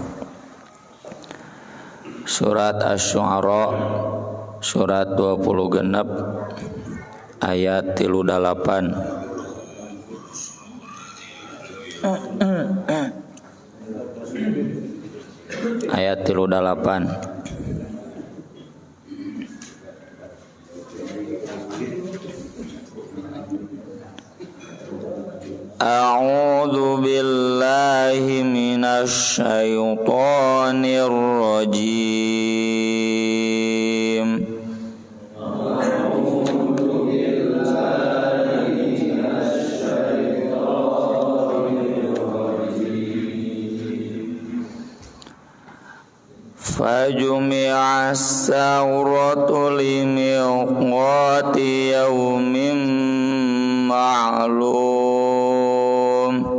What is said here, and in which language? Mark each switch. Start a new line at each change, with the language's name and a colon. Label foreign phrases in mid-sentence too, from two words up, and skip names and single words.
Sundanese: Surat Asy-Syu'ara surat 20 genep ayat 38. Ayat 38.
Arabic: أعوذ بالله من الشيطان الرجيم. فجمع السحرة لميقات يوم معلوم.